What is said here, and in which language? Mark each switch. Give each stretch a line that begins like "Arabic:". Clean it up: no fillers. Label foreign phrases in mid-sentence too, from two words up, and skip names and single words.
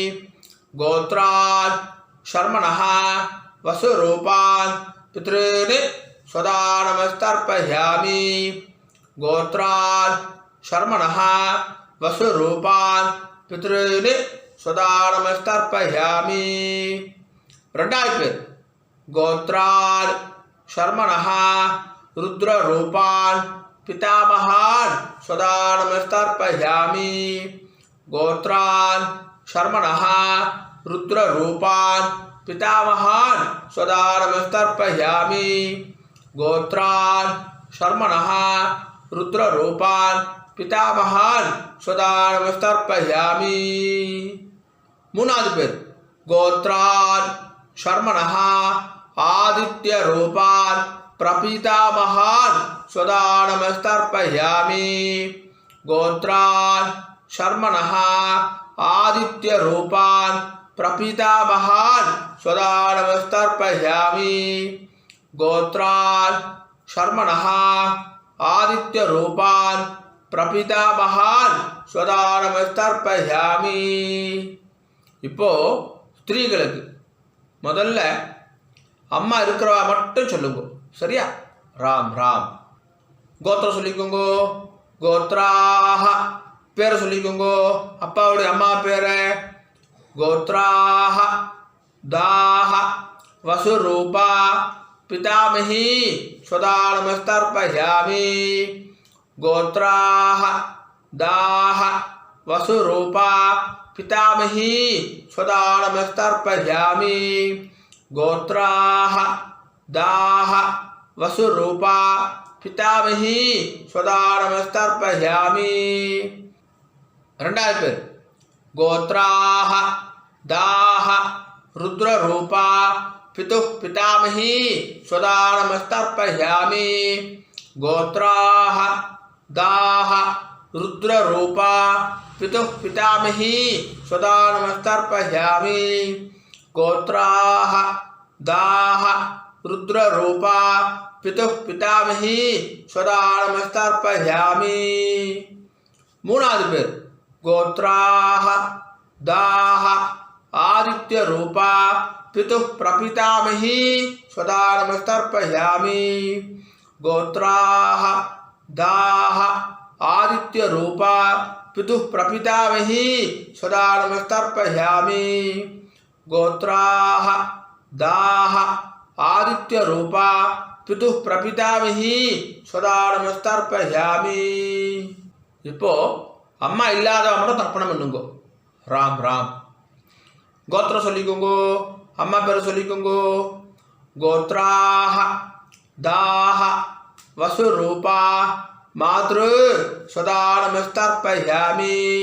Sanskrit: गोत्रान् शर्मणः वसुरूपान् पितॄन् स्वधानमस्तर्पयामि. गोत्रान् शर्मणः वसुरूपान् पितॄन् स्वधानमस्तर्पयामि.
Tamil: ரெண்டாவது பேர்
Sanskrit: गोत्रान् शर्मणः रुद्ररूपान् पितामहान् स्वदानमस्तर्पयामि. गोत्रान् शर्मणः रुद्ररूपान् पितामहान् स्वदानमस्तर्पयामि. गोत्रान् शर्मणः रुद्ररूपान् पितामहान् स्वदानमस्तर्पयामि.
Tamil: மூணாவது பேர்
Sanskrit: गोत्रान् शर्मणः आदित्य रूपान् प्रपितामहान् स्वदानमस्तर्पयामि. गोत्रान् शर्मणः आदित्य रूपान् प्रपितामहान् स्वदानमस्तर्पयामि. गोत्रान् शर्मणः आदित्य रूपान् प्रपितामहान् स्वदानमस्तर्पयामि.
Tamil: இப்போ ஸ்திரீகளுக்கு முதல்ல அம்மா இருக்கிறவா மட்டும் சொல்லுங்க. சரியா? ராம் ராம். கோத்திரம் சொல்லிக்கோங்க. கோத்ராஹ பேரை சொல்லிக்கோங்க. அப்பாவுடைய அம்மா பேரை
Sanskrit: गोत्राः दाः वसुरूपा पितामही स्वदानमस्तर्पयामि. गोत्राः दाः वसुरूपा पितामही स्वदानमस्तर्पयामि। गोत्राः दाः वसुरूपा पितामही स्वदानमस्तर्पयामि।
Tamil: ரெண்டாவது பேர்
Sanskrit: गोत्राः दाः रुद्ररूपा पितुः पितामही स्वदानमस्तर्पयामि। गोत्राः दाः रुद्ररूपा पितुः पितामही स्वदानमस्तर्पयामि। गोत्राः दाः रुद्ररूपा पितुः पितामही स्वदानमस्तर्पयामि।
Tamil: மூணாவது பேர்
Sanskrit: गोत्राः दाः आदित्यरूपा पितुः प्रपितामही स्वदानमस्तर्पयामि। गोत्राः दाः आदित्यरूपा पितुः प्रपितामही स्वदानमस्तर्पयामि। गोत्राः दाः आदित्यरूपा पितुः प्रपितामही स्वदानमस्तर्पयामि।
Tamil: இப்போ அம்மா இல்லாதவ மட்டும் தர்ப்பணம் பண்ணுங்கோ. ராம் ராம். கோத்திரம் சொல்லிக்கோங்கோ, அம்மா பேர் சொல்லிக்கோங்கோ.
Sanskrit: गोत्राः दाः वसुरूपा मातृ सदानमस्तर्पयामि.